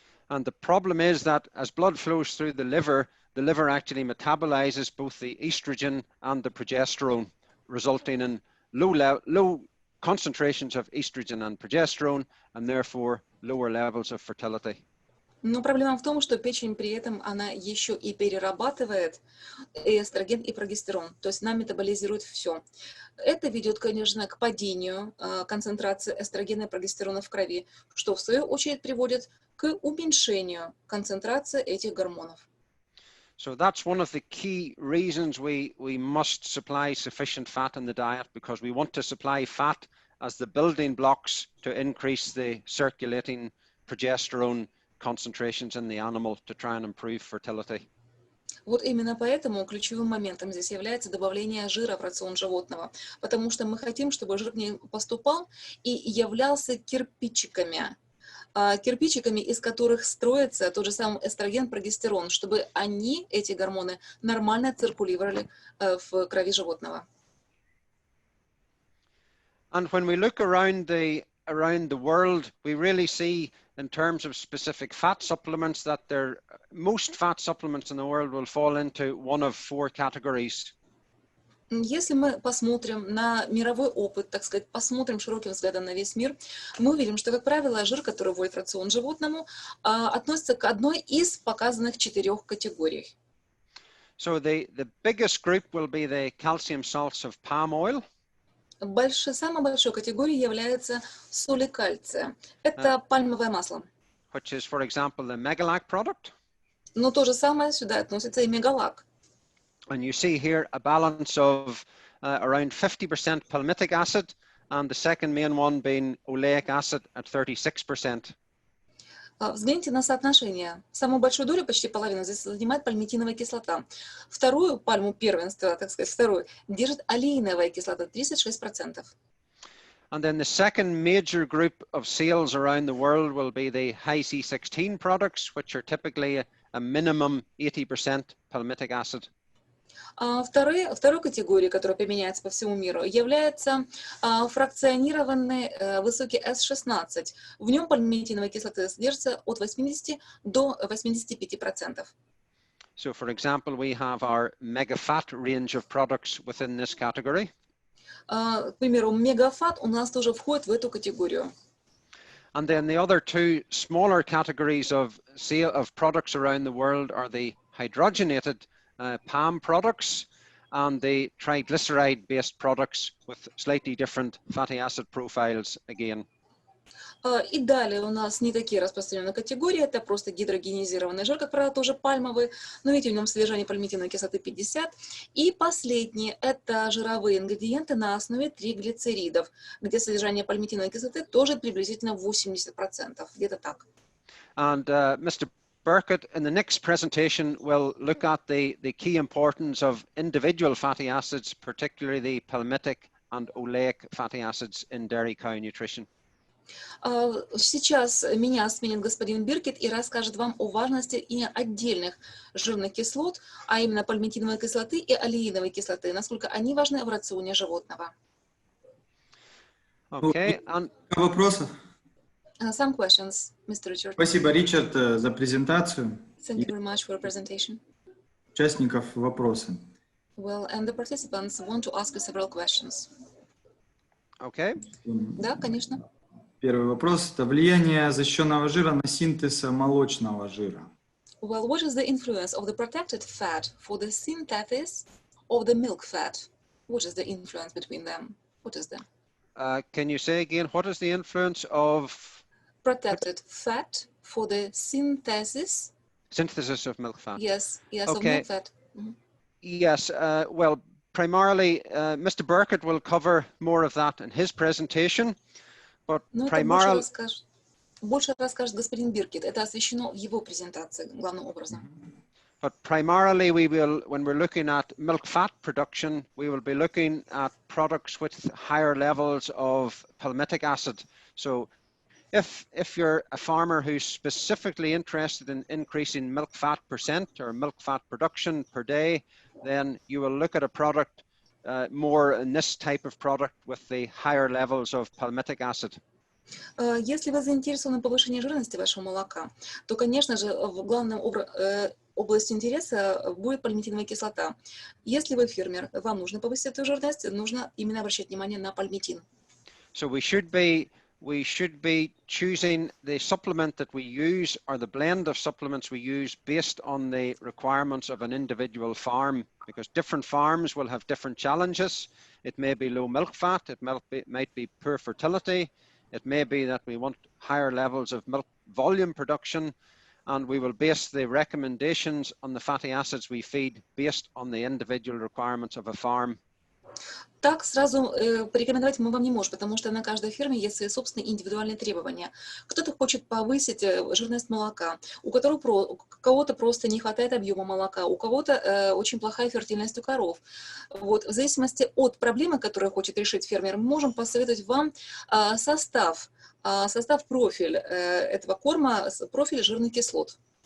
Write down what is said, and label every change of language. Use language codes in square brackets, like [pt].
[en] And the problem is that as blood flows through the liver actually metabolizes both the estrogen and the progesterone, resulting in low concentrations of estrogen and progesterone, and therefore lower levels of fertility. [ru] Но проблема в том, что печень при этом она еще и перерабатывает эстроген и прогестерон, то есть она метаболизирует все. Это ведет, конечно, к падению концентрации эстрогена и прогестерона в крови, что в свою очередь приводит к уменьшению концентрации этих гормонов. [en] So that's one of the key reasons we must supply sufficient fat in the diet, because we want to supply fat as the building blocks to increase the circulating progesterone concentrations in the animal to try and improve fertility. [ru] Вот именно поэтому ключевым моментом здесь является добавление жира в рацион животного, потому что мы хотим, чтобы жир к ней поступал и являлся кирпичиками, из которых строится тот же самый эстроген, прогестерон, чтобы они, эти гормоны, нормально циркулировали в крови животного. [en] And when we look around the world, we really see, in terms of specific fat supplements, that most fat supplements in the world will fall into one of four categories. [ru] Если мы посмотрим на мировой опыт, так сказать, посмотрим широким взглядом на весь мир, мы увидим, что, как правило, жир, который вводит в рацион животному, относится к одной из показанных 4 категорий. [en] So the biggest group will be the calcium salts of palm oil. [ru] Самой большой категорией является соли кальция. Это пальмовое масло. [en] Which is, for example, the Megalac product. [ru] Но то же самое сюда относится и мегалак. [en] And you see here a balance of around 50% palmitic acid, and the second main one being oleic acid at 36%. [ru] Взгляните на соотношение. Самую большую долю, почти половину, здесь занимает пальмитиновая кислота. Вторую пальму первенства, так сказать, держит олеиновая кислота, 36%. [en] And then the second major group of sales around the world will be the high C16 products, which are typically a minimum 80% palmitic acid. [ru] Второй категорией, которая применяется по всему миру, является фракционированный высокий S16. В нем пальмитиновая кислота содержится от 80 до 85%. [en] So, for example, we have our mega fat range of products within this category. [ru] К примеру, мегафат у нас тоже входит в эту категорию. [en] And then the other two smaller categories of sale of products around the world are the hydrogenated palm products and the triglyceride-based products with slightly different fatty acid profiles again. [ru] И далее у нас не такие распространенные категории, это просто гидрогенизированный жир, как правило, тоже пальмовый, но видите, в нем содержание пальмитиновой кислоты 50. И последние – это жировые ингредиенты на основе триглицеридов, где содержание пальмитиновой кислоты тоже приблизительно 80%, где-то так. [en] And Mr. Burkett, in the next presentation, will look at the key importance of individual fatty acids, particularly the palmitic and oleic fatty acids in dairy cow nutrition. [ru] Сейчас меня сменит господин Биркет и расскажет вам о важности и отдельных жирных кислот, а именно пальмитиновой кислоты и олеиновой кислоты, насколько они важны в рационе животного. [en] Okay, and [ru] Вопросов? [en] Some questions, Mr. Richard. [ru] Спасибо, Ричард, за презентацию. [en] Thank you very much for your presentation. [ru] Участников вопросы. [en] Well, and the participants want to ask you several questions. okay. [ru] Да, конечно. Первый вопрос – это влияние защищенного жира на синтез молочного жира. [en] Well, what is the influence of the protected fat for the synthesis of the milk fat? What is the influence between them? What is the Can you say again, what is the influence of protected fat for the synthesis? synthesis of milk fat? Yes, yes, of Okay. milk fat. Mhm. Yes, well, primarily, Mr. Burkett will cover more of that in his presentation, but [ru] Ну, это [en] primarily, [ru] больше расскажет господин Биркет. Это освещено в его презентации главным образом. [en] we will, when we're looking at milk fat production, we will be looking at products with higher levels of palmitic acid. So if you're a farmer who's specifically interested in increasing milk fat percent or milk fat production per day, then you will look at a product more in this type of product with the higher levels of palmitic acid. [ru] Если вы заинтересованы в повышении жирности вашего молока, то, конечно же, в главном областью интереса будет пальмитиновая кислота. Если вы фермер, вам нужно повысить эту жирность, нужно именно обращать внимание на пальмитин. [en] So we should be choosing the supplement that we use or the blend of supplements we use based on the requirements of an individual farm, because different farms will have different challenges. It may be low milk fat, it might be poor fertility, it may be that we want higher levels of milk volume production, and we will base the recommendations on the fatty acids we feed based on the individual requirements of a farm. [ru] Так сразу порекомендовать мы вам не можем, потому что на каждой ферме есть свои собственные индивидуальные требования. Кто-то хочет повысить жирность молока, у кого-то просто не хватает объема молока, у кого-то очень плохая фертильность у коров. Вот, в зависимости от проблемы, которую хочет решить фермер, мы можем посоветовать вам состав, профиль этого корма, профиль жирных кислот.